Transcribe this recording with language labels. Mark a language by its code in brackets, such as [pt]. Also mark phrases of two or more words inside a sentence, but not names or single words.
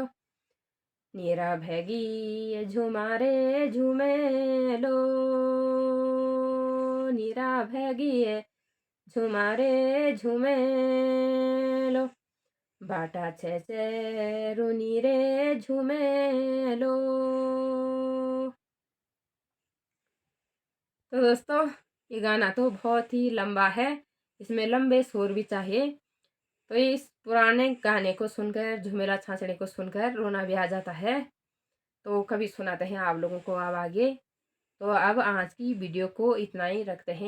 [gbm] नीरा भैगी झुमारे झूमेलो, नीरा भैगी झुमारे झूमेलो। बाटा छे रुनी रे झूमेलो। [hi] तो दोस्तों ये गाना तो बहुत ही लंबा है, इसमें लंबे सुर भी चाहिए। तो इस पुराने गाने को सुनकर, झुमेला छाछड़े को सुनकर रोना भी आ जाता है। तो कभी सुनाते हैं आप लोगों को अब आगे। तो अब आज की वीडियो को इतना ही रखते हैं।